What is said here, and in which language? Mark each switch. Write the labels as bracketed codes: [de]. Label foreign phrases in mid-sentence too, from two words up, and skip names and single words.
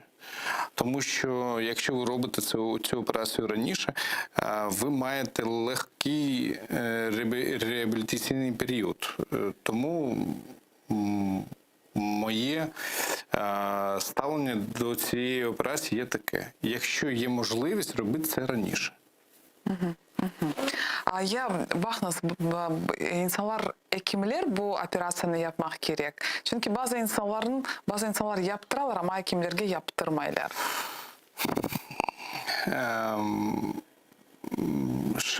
[uk] Тому що якщо ви робите цю операцію раніше, ви маєте легкий реабілітаційний період. Тому моє ставлення до цієї операції є таке. Якщо є можливість, робити це раніше. [crh] Ya bakınız insanlar hekimler bu operasyonu yapmak gerek. Çünkü bazı insanlar yaptırırlar ama hekimlerge yaptırmaylar.